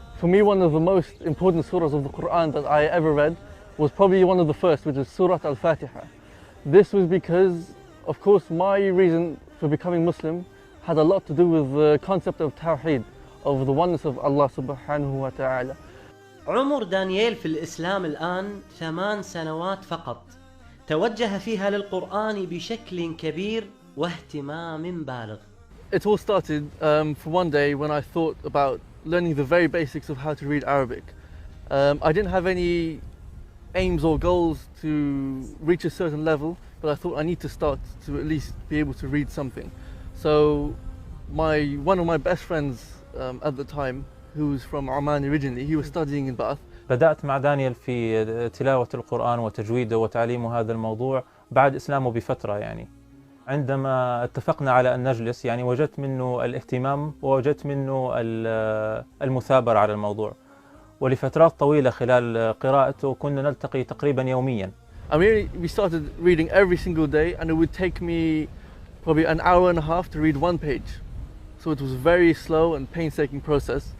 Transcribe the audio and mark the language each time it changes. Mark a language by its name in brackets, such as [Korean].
[English] For me, one of the most important surahs of the Quran that I ever read was probably one of the first, which is Surah Al-Fatiha. This was because, of course, my reason for becoming Muslim had a lot to do with the concept of Tawheed, of the oneness of Allah subhanahu wa ta'ala. [Arabic] عمر دانييل في الإسلام الآن 8 سنوات فقط، توجه فيها للقرآن بشكل كبير واهتمام بالغ. [English] It all started for one day when I thought about learning the very basics of how to read Arabic. I didn't have any aims or goals to reach a certain level, but I thought I need to start to at least be able to read something. So one of my best friends at the time, who was from Oman originally, he was studying in Bath. [Arabic] بدأت مع دانيال في تلاوة القرآن وتجويده وتعليمه هذا الموضوع بعد إسلامه بفترة يعني. عندما اتفقنا على أن نجلس يعني وجدت منه الاهتمام ووجدت منه المثابرة على الموضوع. ولفترات طويلة خلال قراءته كنا نلتقي تقريبا يوميا. [English] I mean, we started reading every single day, and it would take me probably an hour and a half to read one page. So it was a very slow and painstaking process.